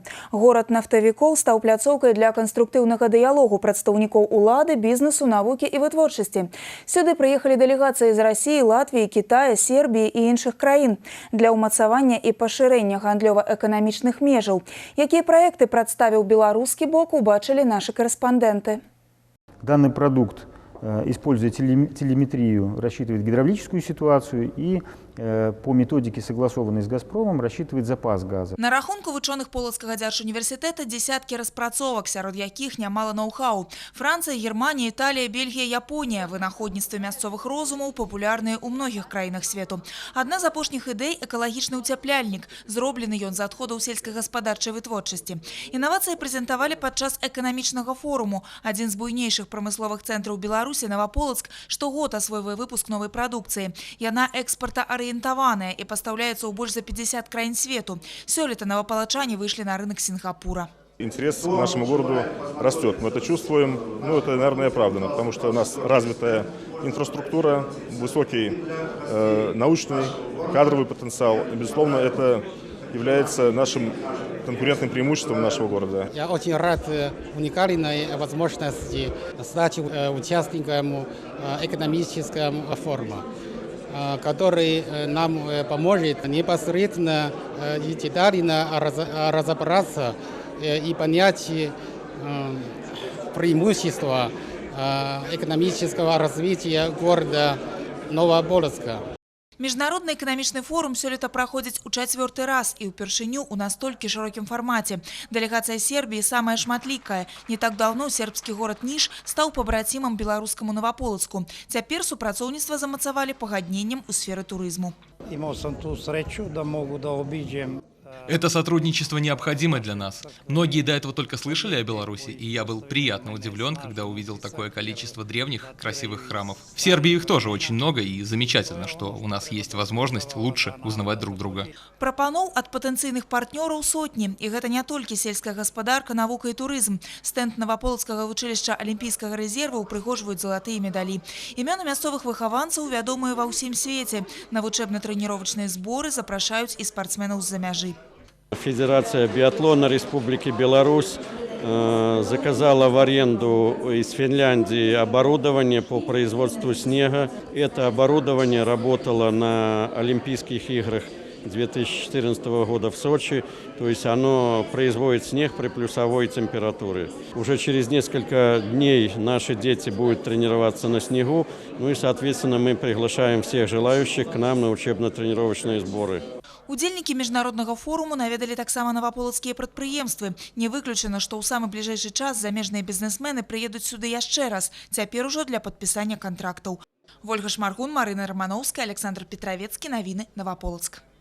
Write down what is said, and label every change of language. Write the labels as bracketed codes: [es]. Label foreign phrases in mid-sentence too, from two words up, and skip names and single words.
[be] Горад нафтавікоў стаў пляцоўкай для канструктыўнага дыялогу прадстаўнікоў улады, бізнесу, навукі і вытворчасці. Сюды прыехалі дэлегацыі з Расіі, Латвіі, Кітая, Сербіі і іншых краін для ўмацавання і пашырэння гандлёва-эканамічных межаў. Якія праекты прадставіў беларускі бок, убачылі нашы корэспандэнты. [ru] Данный продукт, используя телеметрию, рассчитывает гидравлическую ситуацию и по методике, согласованной с «Газпромом», рассчитывает запас газа. [be] На рахунку вучоных Полацкага дзяржуніверсітэта десяткі распрацовак, сярод якіх нямала ноу-хау. Францыя, Германія, Італія, Бельгія, Японія. Вынаходніцтвы мясцовых розумаў папулярныя ў многіх краінах свету. Адна з апошніх ідэй – экалагічны ўцяпляльнік. Зроблены ён з адходаў сельскагаспадарчай вытворчасці. Інавацыі прэзентавалі падчас эканамічнага форуму. Адзін з буйнейшых прамысловых цэнтраў Беларусі, Новополацк, штогод асвойвае выпуск новай прадукцыі. Яна экспартаарыентаваная [ru] и поставляется у больше [be] за 50 краін свету. [ru] Сёлета новополочане вышли на рынок Сингапура. Интерес к нашему городу растет. Мы это чувствуем. Ну, это, наверное, оправдано, потому что у нас развитая инфраструктура, высокий научный, кадровый потенциал. И, безусловно, это является нашим конкурентным преимуществом нашего города. Я очень рад уникальной возможности стать участником экономического форума, который нам поможет непосредственно и детально разобраться и понять преимущества экономического развития города Новополацка. [be] Міжнародны эканамічны форум сёлета праходзіць у 4-й раз і ўпершыню ў настолькі шырокім фармаце. Дэлегацыя Сербіі самая шматлікая. Не так даўно сербскі горад Ніш стаў пабрацімам беларускаму Новополацку. Цяпер супрацоўніцтва замацавалі пагадненнем у сферы турызму. [sr] Имал сам ту сречу да могу да обидим. [ru] Это сотрудничество необходимо для нас. Многие до этого только слышали о Беларуси, и я был приятно удивлен, когда увидел такое количество древних, красивых храмов. В Сербии их тоже очень много, и замечательно, что у нас есть возможность лучше узнавать друг друга. [be] Прапаноў ад патэнцыйных партнёраў сотні. І гэта не толькі сельская гаспадарка, навука і турызм. Стэнд Новополацкага вучылішча алімпійскага рэзерву упрыгожваюць залатыя медалі. Імёны мясцовых выхаванцаў вядомыя ва ўсім свеце. На вучэбна-трэніровачныя зборы запрашаюць і спартсменаў з-за мяжы. [ru] Федерация биатлона Республики Беларусь заказала в аренду из Финляндии оборудование по производству снега. Это оборудование работало на Олимпийских играх 2014 года в Сочи, то есть оно производит снег при плюсовой температуре. Уже через несколько дней наши дети будут тренироваться на снегу, ну и, соответственно, мы приглашаем всех желающих к нам на учебно-тренировочные сборы. [be] Удзельнікі міжнароднага форуму наведалі таксама наваполацкія прадпрыемствы. Не выключана, што ў самы бліжэйшы час замежныя бізнесмены прыедуць сюды яшчэ раз, цяпер ужо для падпісання кантрактаў. Вольга Шмаргун, Марына Романовская, Александр Петровецкі. Навіны Новополацк.